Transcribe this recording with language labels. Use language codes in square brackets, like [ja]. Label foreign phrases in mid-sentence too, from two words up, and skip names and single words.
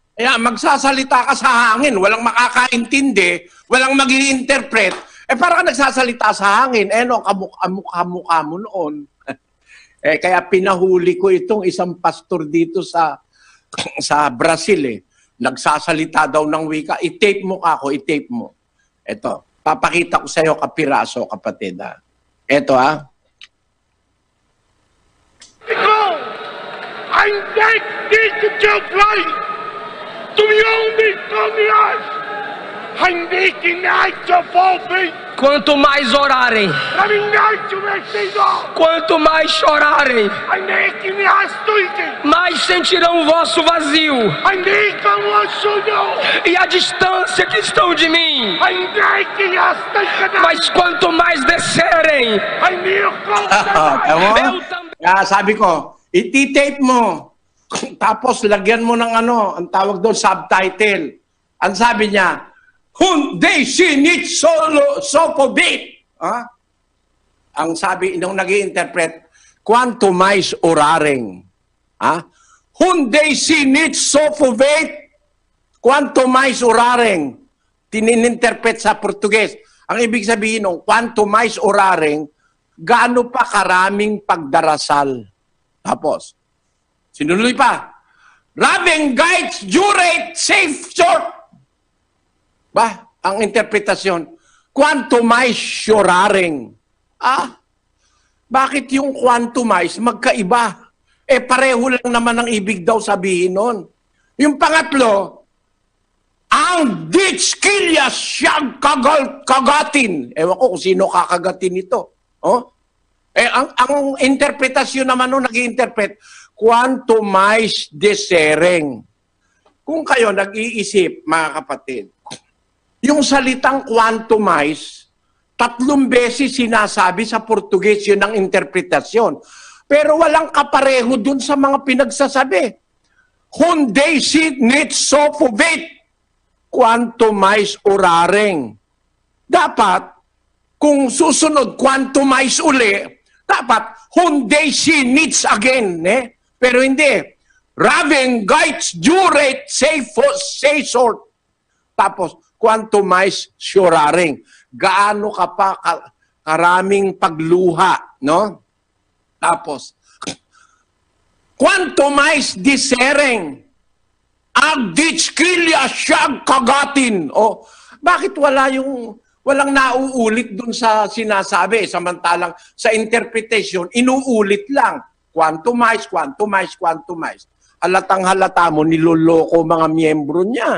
[tl] Kaya magsasalita ka sa hangin, walang makakaintindi, walang mag-i-interpret, parang nagsasalita sa hangin, kamukha mo noon. Kaya pinahuli ko itong isang pastor dito sa Brazil. Nagsasalita daw ng wika. I-tape mo ako, i-tape mo. Ito, papakita ko sa iyo kapiraso, kapatid. Ito I'm dead, digital flight. Tumiyong Tomias. Hindi kinahit fofo. [pt] Quanto mais orarem, quanto mais chorarem, mais sentirão o vosso vazio e a distância que estão de mim. Mas quanto mais descerem, eu também. [tl] Sabi ko, iti-tape mo. Tapos lagyan mo ng ang tawag doon, subtitle. Ang sabi niya, Hyundai sinit solo sopobit. Ang sabi nung nag-i-interpret, [pt] quanto mais orareng. Hyundai sinit sopobit. Quanto mais orareng. [tl] Tinininterpret sa Portuges. Ang ibig sabihin ng [pt] quanto mais orareng, [tl] gaano pa karaming pagdarasal. Tapos, sinuloy pa, Raving guides, jurate, safe, short. Ang interpretasyon, [pt] quanto mais chorareng. [tl] Bakit yung [pt] quanto mais [tl] magkaiba? Pareho lang naman ang ibig daw sabihin nun. Yung pangatlo, ang ditskilya siyang kagatin. Ewan ko kung sino kakagatin ito. Ang interpretasyon naman nun, nag-i-interpret, [pt] quanto mais desereng. [tl] Kung kayo nag-iisip, mga kapatid, yung salitang [pt] quanto mais, [tl] 3 beses sinasabi sa Portuges yun ang interpretasyon. Pero walang kapareho dun sa mga pinagsasabi. Hyundai sinit sopobit, [pt] quanto mais orareng. [tl] Dapat, kung susunod [pt] quanto mais [tl] uli, dapat Hyundai sinits again. Pero hindi. Raving guides jurate say short. Tapos, [pt] quanto mais chorareng. [tl] Gaano ka pa karaming pagluha, no? Tapos, [pt] quanto mais disereng. [tl] Agditskilya siyang kagatin. O, bakit walang nauulit dun sa sinasabi? Samantalang sa interpretation, inuulit lang. Quantumize, quantumize, quantumize. Halatang halata mo, niloloko mga miyembro niya.